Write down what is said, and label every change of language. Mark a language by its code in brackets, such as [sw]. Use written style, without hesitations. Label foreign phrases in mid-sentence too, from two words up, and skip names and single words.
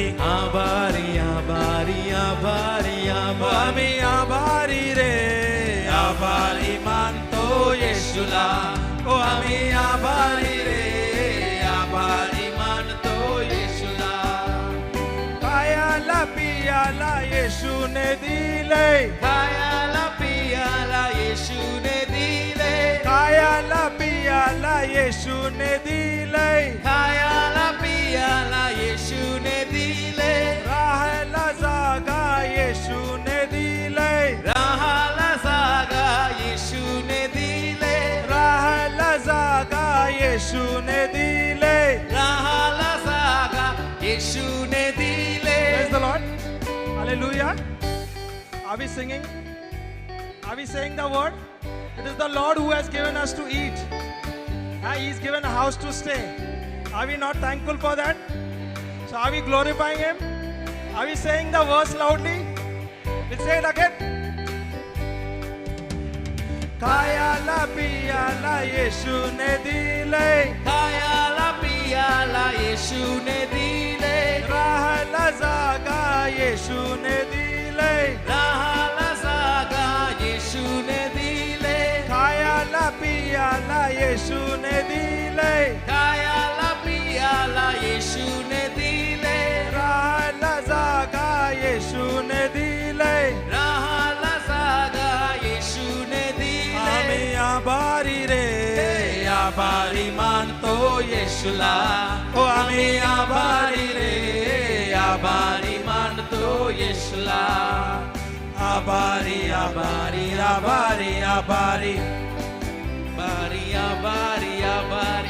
[mr] आभारी, आभारी, आभारी, आभारी. आम्ही आभारी रे आभारी मानतो येशूला. ओ आम्ही आभारी रे आभारी मानतो येशूला. खायला प्यायला येशू ने दिले. खायला प्यायला येशू ने दिले. खायला प्यायला येशू ने दिले. खायला प्यायला येशू ने दिले. राहायला जागा येशू ने दिले. राहायला जागा येशू ने दिले. राहायला जागा येशू ने दिले. राहायला जागा येशू ने दिले. [en] Praise the Lord. Hallelujah. Are we singing? Are we saying the word? It is the Lord who has given us to eat. He's given a house to stay. Are we not thankful for that? So are we glorifying Him? Are we saying the verse loudly? We'll say it again. [mr] खाय ला प्या ला येशू ने दिले. खायला प्यायला येशू ने दिले. राह ला जागा येशू ने दिले. राहायला जागा येशू ने दिले. खाय ला प्या ला येशू ने दिले. खायला प्यायला येशू ने दिले. राह ला जागा येशू ने दिले. राहायला जागा येशू ने दिले. आम्ही आभारी रे आभारी मानतो येशूला. ओ आम्ही आभारी रे आभारी मानतो येशूला. आभारी आभारी आभारी आभारी. आभारी, आभारी, आभारी.